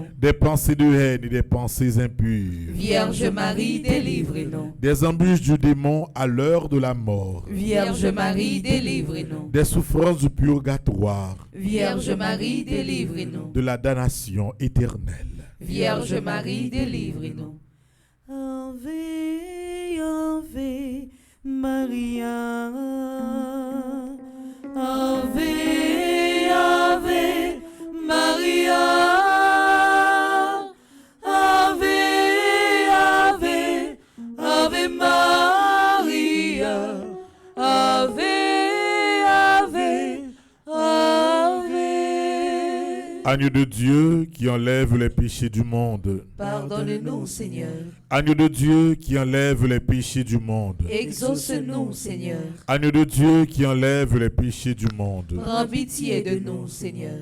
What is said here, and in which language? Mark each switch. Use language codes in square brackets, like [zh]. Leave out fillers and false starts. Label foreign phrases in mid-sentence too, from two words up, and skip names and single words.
[fr] des pensées de haine et des pensées impures, Vierge Marie, délivre-nous. des embûches du démon à l'heure de la mort, Vierge Marie, délivre-nous. des souffrances du purgatoire, Vierge Marie, délivre-nous. de la damnation éternelle. Vierge Marie, délivre-nous. [la] Ave, Ave Maria. Ave, Ave Maria. Ave, Ave, Ave Maria. Ave, Ave, Ave. [fr] Agneau de Dieu qui enlève les péchés du monde. Pardonne-nous, Seigneur. Agneau de Dieu qui enlève les péchés du monde. Exauce-nous, Seigneur. Agneau de Dieu qui enlève les péchés du monde. Prends pitié de nous, Seigneur.